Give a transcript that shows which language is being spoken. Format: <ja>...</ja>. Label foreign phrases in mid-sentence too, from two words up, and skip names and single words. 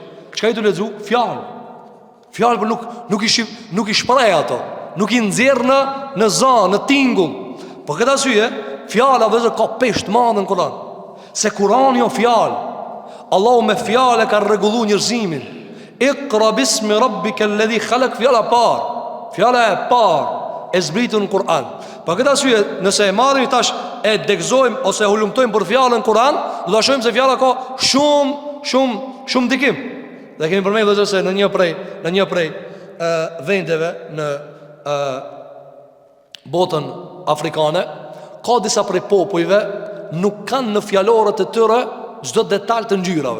<sq>Çka i të lexu? Fjalë. Fjalë, por nuk i shpreh ato. Nuk i nxjerr në zë, në tingull. Po këtë arsye, fjala vëllazër ka peshë të madhe në Kur'an. Se Kur'ani jo fjalë. Allahu me fjale ka rregullu njerëzimin.</sq> <ar>اقرأ باسم ربك الذي خلق,</ar> <sq>fjala par. Fjala e par e zbritur në Kur'an. Pa këtë arsye, nëse e marrim tash e degëzojmë ose e hulumtojmë për fjalën Kur'an, do ta shohim se fjala ka shumë dikim. Dhe kemi përmendur vëllezër se në një prej vendeve në botën afrikane ka disa prej popujve nuk kanë në fjalorët e tyre çdo detaj të ngjyrave.</sq>